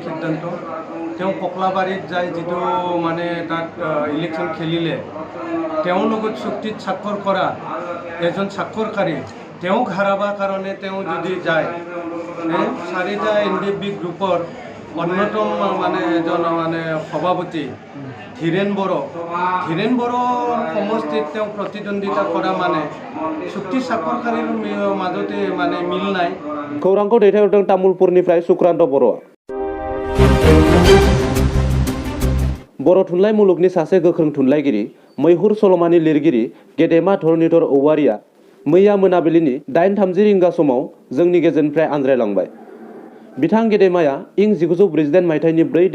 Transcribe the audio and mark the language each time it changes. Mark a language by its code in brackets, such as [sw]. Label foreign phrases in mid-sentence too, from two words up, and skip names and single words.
[as] সিদ্ধান্ত তেওঁ ককলাবাৰীত যায় যেটো মানে তাত ইলেকশন খেলিলে তেওঁৰ লগত চুক্তিত স্বাক্ষৰ কৰা এজন স্বাক্ষৰকাৰী তেওঁক হাৰাবৰ কাৰণে তেওঁ যদি যায় 4টা NDP গ্ৰুপৰ অন্যতম মানে এজন মানে সভাপতি ধীৰেন বড়ো সমষ্টিত তেওঁ প্ৰতিদ্বন্দ্বিতা কৰা মানে চুক্তি স্বাক্ষৰকাৰীৰ মাজতে মানে মিল নাই [brx] खौरांखौ दैथायहरदों तामुलपुरनिफ्राय सुक्रान्त बर'आ बर' थुनलाइ मुलुगनि सासे गोख्रों थुनलाइगिरि मैहुर सल'मानि लिरगिरि गेदेमा धरनीधर औवारिया मैया मोनाबिलिनि 8:30 रिंगा समाव जोंनि गेजेरनिफ्राय आनज्रायलांबाय बिथां गेदेमाया इं 1948 मायथाइनि 4